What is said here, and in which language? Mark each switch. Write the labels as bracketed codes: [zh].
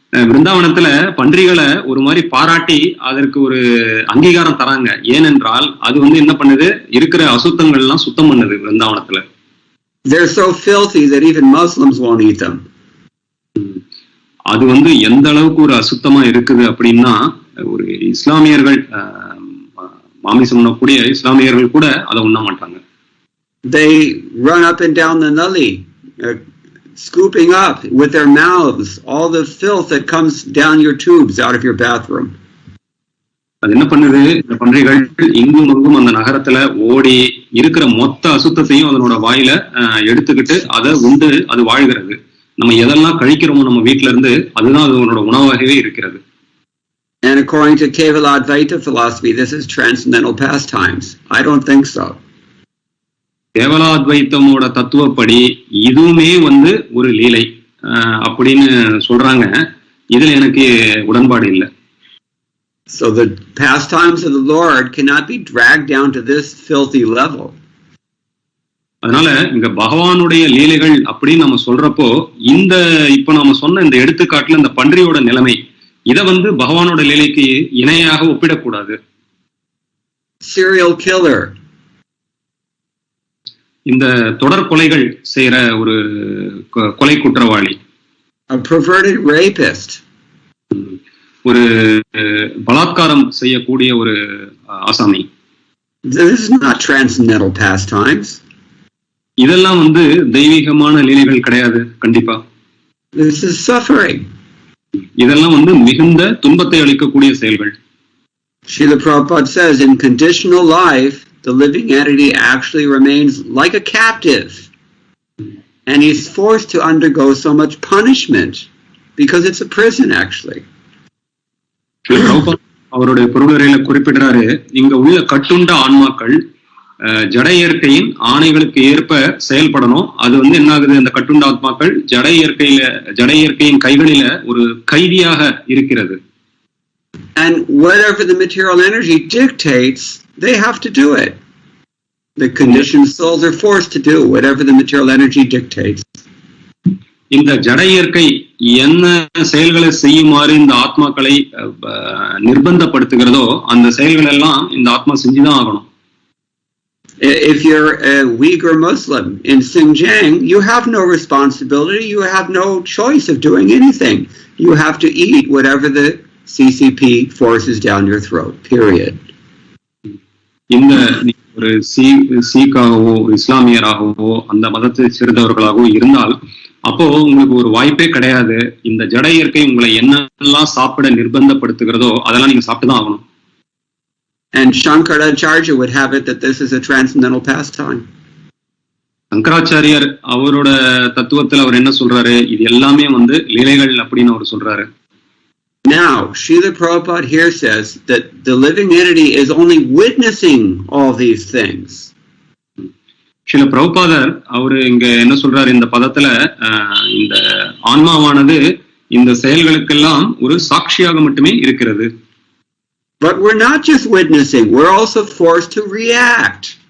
[ta] விருந்தாவனத்துல பன்றிகளை ஒரு மாதிரி பாராட்டி அதற்கு ஒரு அங்கீகாரம் தராங்க. ஏனென்றால் அது என்ன பண்ணுது, இருக்கிற அசுத்தங்கள் எல்லாம் சுத்தம் பண்ணுது விருந்தாவனத்துல. [en] They're so filthy that even Muslims won't eat them. [ta] அது எந்த அளவுக்கு ஒரு அசுத்தமா இருக்குது அப்படின்னா, ஒரு இஸ்லாமியர்கள் மாமிசம் உண்ணக்கூடிய இஸ்லாமியர்கள் கூட அதை உண்ண மாட்டாங்க. [en] They run up and down the nulli, scooping up with their mouths all the filth that comes down your tubes out of your bathroom. [ta] அது என்ன பண்ணுது, இந்த பன்றிகள் இங்கும் அங்கும் அந்த நகரத்துல ஓடி இருக்கிற மொத்த அசுத்தத்தையும் அதனோட வாயில எடுத்துக்கிட்டு அதை உண்டு அது வாழ்கிறது. நம்ம எதெல்லாம் கழிக்கிறோமோ நம்ம வீட்டுல இருந்து, அதுதான் அதனோட உணவாகவே இருக்கிறது. [en] And according to Kevaladvaita philosophy, this is transcendental pastimes. I don't think so. [ta] கேவலாத்வைத்தமோட தத்துவப்படி இதுவுமே ஒரு லீலை அப்படின்னு சொல்றாங்க. இதுல எனக்கு உடன்பாடு இல்லை. [en] So the pastimes of the Lord cannot be dragged down to this filthy level. [ta] அதனால இங்க பகவானுடைய லீலைகள் அப்படின்னு நம்ம சொல்றப்போ இந்த இப்ப நம்ம சொன்ன இந்த எடுத்துக்காட்டுல இந்த பன்றியோட நிலைமை இத பகவானோட லீலைக்கு இணையாக ஒப்பிடக்கூடாது. [en] Serial killer. [ta] இந்த தொடர் கொலைகள் செய்யற ஒரு கொலை குற்றவாளி. [en] A perverted rapist. [ta] ஒரு பலாத்காரம் செய்யக்கூடிய ஒரு ஆசாமி. [en] This is not transcendental pastimes. [ta] இதெல்லாம் தெய்வீகமான லீலைகள் கிடையாது கண்டிப்பா. [en] This is suffering. [ta] இதெல்லாம் மிகுந்த துன்பத்தை அளிக்கக்கூடிய செயல்கள். [en] Srila Prabhupada says in conditional life the living entity actually remains like a captive and he's forced to undergo so much punishment because it's a prison actually. [ta] அவருடைய பொருளுரையில குறிப்பிடுறாரு இங்க உள்ள கட்டுண்ட ஆன்மாக்கள் ஜட இயற்கையின் ஆணைகளுக்கு ஏற்ப செயல்படணும். அது என்ன ஆகுது, அந்த கட்டுண்ட ஆத்மாக்கள் ஜட இயற்கையின் கைகளில ஒரு கைதியாக இருக்கிறது. [en] And whatever the material energy dictates, they have to do it. The conditioned souls are forced to do whatever the material energy dictates. [ta] இந்த ஜட இயற்கை என்ன செயல்களை செய்யுமாறு இந்த ஆத்மாக்களை நிர்பந்தப்படுத்துகிறதோ அந்த செயல்கள் எல்லாம் இந்த ஆத்மா செஞ்சுதான் ஆகணும். [en] If you're a Uyghur Muslim in Xinjiang, you have no responsibility, you have no choice of doing anything. You have to eat whatever the CCP forces down your throat, period. [ta] இந்த ஒரு சீக்காகவோ இஸ்லாமியராகவோ அந்த மதத்தை சேர்ந்தவர்களாகவோ இருந்தால் அப்போ உங்களுக்கு ஒரு வாய்ப்பே கிடையாது. இந்த ஜட இயற்கை உங்களை என்னெல்லாம் சாப்பிட நிர்பந்தப்படுத்துகிறதோ அதெல்லாம் நீங்க சாப்பிட்டுதான் ஆகணும். [en] And Shankaracharya would have it that this is a transcendental pastime. [ta] சங்கராச்சாரியர் அவரோட தத்துவத்தில் அவர் என்ன சொல்றாரு, இது எல்லாமே லீலைகள் அப்படின்னு அவர் சொல்றாரு. [en] Now, Srila Prabhupada here says that the living entity is only witnessing all these things. [ta] Srila பிரபுபாதர் அவரு இங்க என்ன சொல்றாரு இந்த பதத்துல, இந்த ஆன்மாவானது இந்த செயல்களுக்கெல்லாம் ஒரு சாட்சியாக மட்டுமே இருக்கிறது. [en] But we're not just witnessing, we're also forced to react.